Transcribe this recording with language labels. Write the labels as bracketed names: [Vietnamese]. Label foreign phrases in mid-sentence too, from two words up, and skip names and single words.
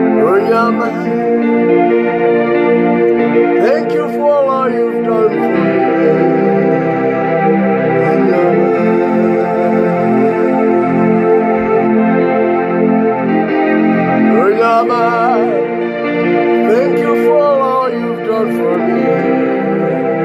[Igbo] Onye ọma, [English] thank you for all you've done for me. [Igbo] Onye ọma, onye ọma, [English] thank you for all you've done for me.